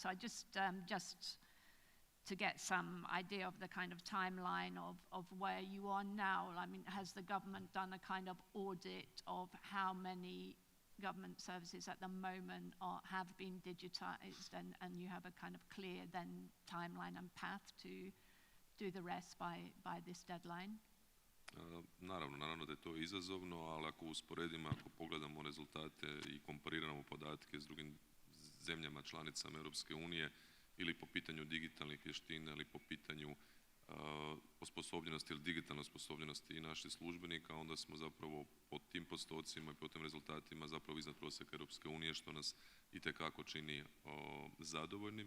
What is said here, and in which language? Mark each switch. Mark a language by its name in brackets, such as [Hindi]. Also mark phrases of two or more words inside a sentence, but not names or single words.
[English] So I just to get some idea of the kind of timeline of where you are now. I mean, has the government done a kind of audit of how many government services at the moment have been digitized, and you have a kind of clear then timeline and path to do the rest by this deadline? [Croatian] Naravno da je to izazovno, ali ako usporedimo, ako pogledamo rezultate i kompariramo podatke s drugim zemljama članicama Europske unije ili po pitanju digitalnih vještina ili po pitanju osposobljenosti ili digitalne osposobljenosti i naših službenika, onda smo zapravo po tim postocima i po tim rezultatima zapravo iznad prosjeka Europske unije, što nas itekako čini zadovoljnim.